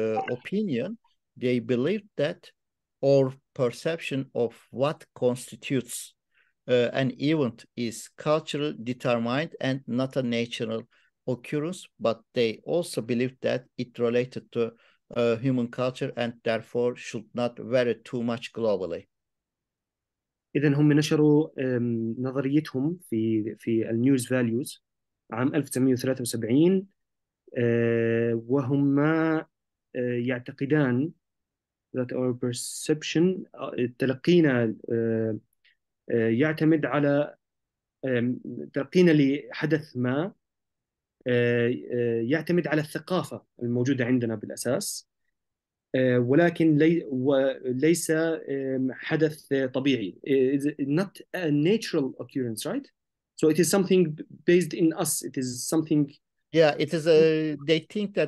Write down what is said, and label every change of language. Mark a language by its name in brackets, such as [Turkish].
[English] opinion, they believe that or perception of what constitutes an event is culturally determined and not a natural occurrence, but they also believe that it related to human culture and therefore should not vary too much globally. [Arabic] إذن هم نشروا نظريتهم في النيوز فاليوز عام 1973، وهم يعتقدان [English] that our perception [Arabic] تلقينا يعتمد على تلقينا لحدث ما يعتمد على الثقافة الموجودة عندنا بالأساس، ولكن ليس حدث طبيعي. [English] Not a natural occurrence, right? So it is something based in us. It is something. Yeah, it is they think that